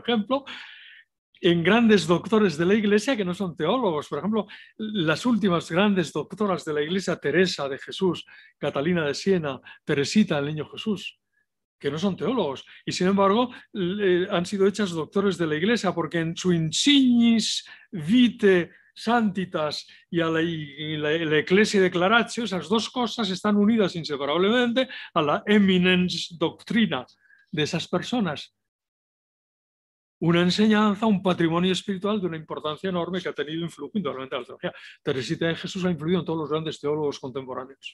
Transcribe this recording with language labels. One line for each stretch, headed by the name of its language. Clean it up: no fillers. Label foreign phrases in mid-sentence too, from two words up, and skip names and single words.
Spanish: Piensen ustedes, por ejemplo, en grandes doctores de la Iglesia que no son teólogos. Por ejemplo, las últimas grandes doctoras de la Iglesia, Teresa de Jesús, Catalina de Siena, Teresita del Niño Jesús, que no son teólogos y sin embargo han sido hechas doctores de la Iglesia porque en su
Latin: insignis vitae santitas
Spanish: y a la
Latin: Ecclesia Declaratio,
Spanish: esas dos cosas están unidas inseparablemente a la
Latin: eminence doctrina
Spanish: de esas personas. Una enseñanza, un patrimonio espiritual de una importancia enorme que ha tenido influjo indudablemente en la teología. Teresita de Jesús ha influido en todos los grandes teólogos contemporáneos.